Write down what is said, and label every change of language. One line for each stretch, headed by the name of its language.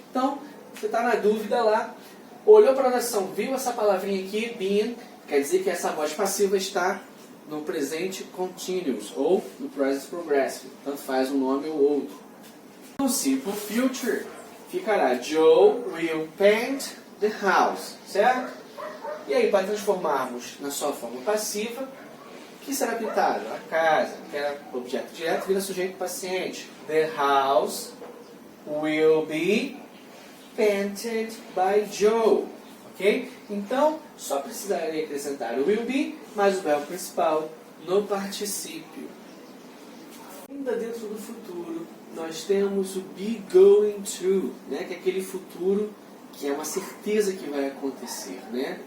Portuguese: Então, você está na dúvida lá, olhou para a oração, viu essa palavrinha aqui, being, quer dizer que essa voz passiva está no presente continuous ou no present progressive, tanto faz um nome ou outro. No simple future, ficará
English: Joe will paint the house,
Portuguese: certo? E aí, para transformarmos na sua forma passiva, o que será pintado? A casa, que era objeto direto, vira sujeito paciente.
English: The house will be painted by Joe.
Portuguese: Ok? Então, só precisaria acrescentar o will be, mais o verbo principal no particípio. Ainda dentro do futuro, nós temos o be going to, né? Que é aquele futuro que é uma certeza que vai acontecer, né?